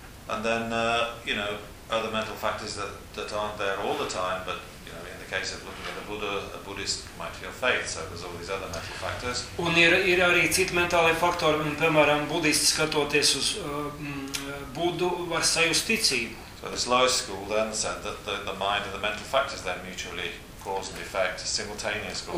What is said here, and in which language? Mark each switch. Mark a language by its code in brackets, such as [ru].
[en] And then, you know, other mental factors that aren't there all the time, but, you know, in the case of looking at a Buddha, a Buddhist might feel faith, so there's all these other mental factors. [lv] Un ir arī citi mentālie faktori, un, piemēram, budisti skatoties uz Budu, var sajust ticību. [en] But this lowest school then said that the mind and the mental factors then mutually cause and effect, a simultaneous cause.